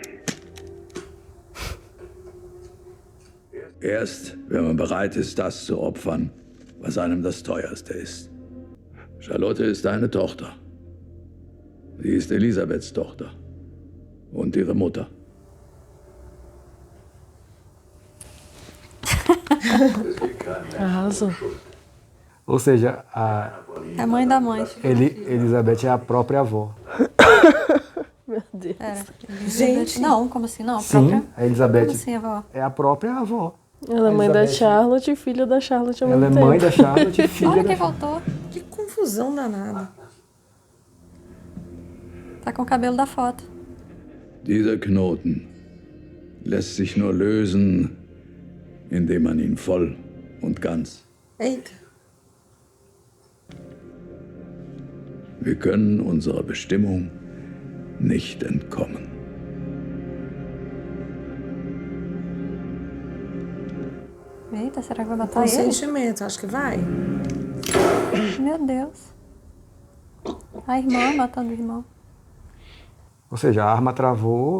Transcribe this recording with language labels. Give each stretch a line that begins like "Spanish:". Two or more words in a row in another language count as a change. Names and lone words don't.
German: Erst, wenn man bereit ist, das zu opfern, was einem das Teuerste ist. Charlotte ist deine Tochter. Sie ist Elisabeths Tochter. Und ihre Mutter.
Portuguese: Arrasou. Ou seja, É a mãe da mãe. Elizabeth é a própria avó. Meu Deus. Era. Gente. Não, como assim? Não, a Sim, própria. a Elizabeth Como assim, avó? é a própria avó. Ela é mãe da Elizabeth. Charlotte e filha da Charlotte ao Ela é mesmo mãe tempo. da Charlotte e filha Olha da quem Charlotte. voltou. Que confusão danada. Tá com o cabelo da foto.
German: Dieser Knoten lässt sich nur lösen, indem man ihn voll und ganz.
Portuguese: Eita.
German: Wir können unserer Bestimmung nicht entkommen.
Portuguese: Eita, será que vai matar Com ele? sentimento, acho que vai. Meu Deus. A irmã matando o irmão. Ou seja, a arma travou